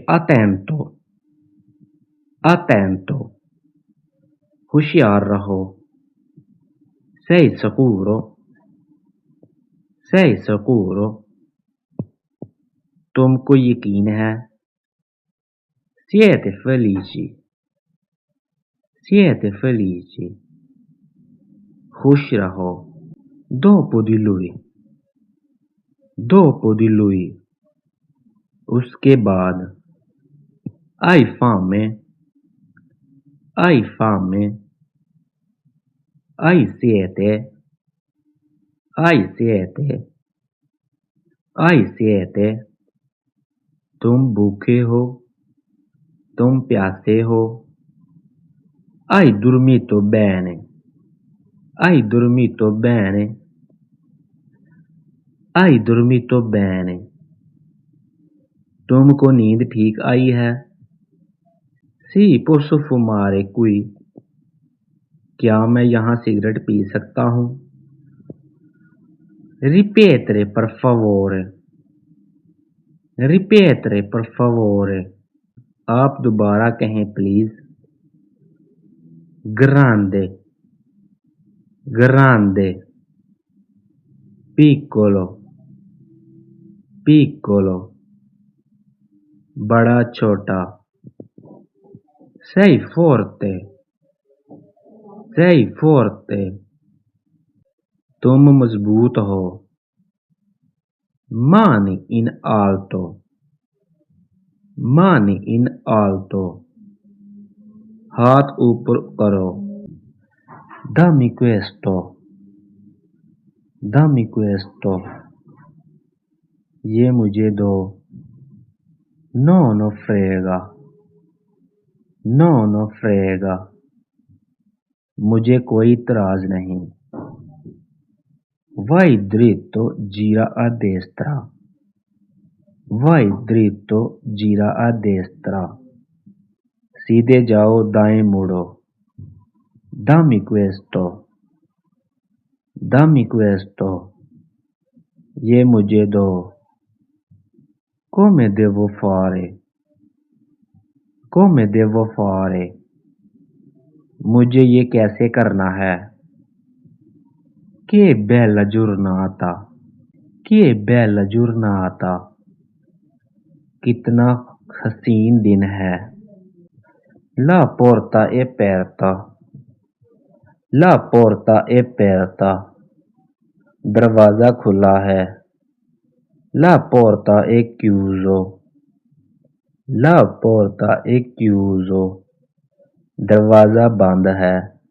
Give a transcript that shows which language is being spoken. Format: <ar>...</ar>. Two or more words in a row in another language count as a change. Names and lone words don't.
<it>Attento, attento.</it> <hi>होशियार रहो।</hi> <it>Sei sicuro? Sei sicuro?</it> <hi>तुमको यकीन है?</hi> <it>Siete felici? Siete felici?</it> <hi>खुश रहो।</hi> <it>Dopo di lui. Dopo di lui.</it> <hi>उसके बाद।</hi> <it>Hai fame? Hai fame? Hai siete? Hai siete? Hai siete?</it> <hi>तुम भूखे हो? तुम प्यासे हो?</hi> <it>Hai dormito bene? Hai dormito bene? Hai dormito bene?</it> <hi>तुमको नींद ठीक आई है?</hi> <it>Sì, posso fumare qui?</it> <hi>क्या मैं यहाँ सिगरेट पी सकता हूँ?</hi> <it>Ripetere per favore. Ripetere per favore.</it> <hi>आप दोबारा कहें प्लीज। Grande.</hi> <it>Grande. Piccolo. Piccolo.</it> <hi>बड़ा छोटा।</hi> <it>Sei forte. Sei forte.</it> <hi>तुम मजबूत हो।</hi> <it>Mani in alto. Mani in alto.</it> <hi>हाथ ऊपर करो।</hi> <it>Dammi questo. Dammi questo.</it> <hi>ये मुझे दो।</hi> <it>Non frega. Non frega.</it> <hi>मुझे कोई इतराज नहीं।</hi> <it>Vai dritto, gira a destra. Vai dritto, gira a destra.</it> <hi>सीधे जाओ, दाएं मुड़ो।</hi> <it>Dammi questo. Dammi questo.</it> <hi>ये मुझे दो।</hi> <it>Come devo fare? Come devo fare?</it> <hi>मुझे ये कैसे करना है?</hi> <it>Che bella giornata. Che bella giornata.</it> <hi>कितना हसीन दिन है।</hi> <it>La porta è aperta. La porta è aperta.</it> <hi>दरवाजा खुला है।</hi> <it>La porta è chiuso. La porta è chiuso.</it> <hi>दरवाजा बंद है।</hi>